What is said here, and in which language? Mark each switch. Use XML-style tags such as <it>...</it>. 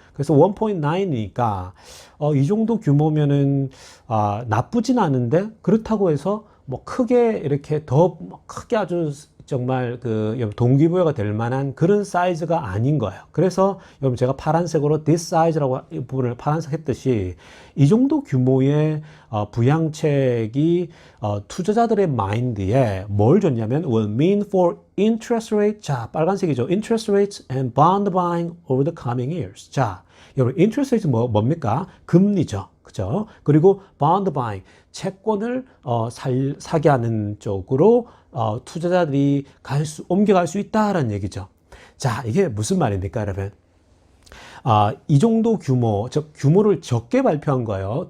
<ko>그래서 1.9이니까 이 정도 규모면은 나쁘진 않은데 그렇다고 해서 뭐 크게 이렇게 더 크게 아주 정말 그 동기부여가 될 만한 그런 사이즈가 아닌 거예요. 그래서 여러분 제가 파란색으로</ko> <en>this size</en> <ko>라고 이 부분을 파란색 했듯이 이 정도 규모의 부양책이 투자자들의 마인드에 뭘 줬냐면</ko> <en>will mean for interest rate.</en> <ko>자, 빨간색이죠.</ko> <en>interest rates and bond buying over the coming years.</en> <ko>자, 여러분 interest rates 뭡니까? 금리죠. 그죠? 그리고 bond buying, 채권을 사게 하는 쪽으로 투자자들이 옮겨갈 수 있다라는 얘기죠. 자, 이게 무슨 말입니까, 여러분? 이 정도 규모, 즉 규모를 적게 발표한 거예요.</ko>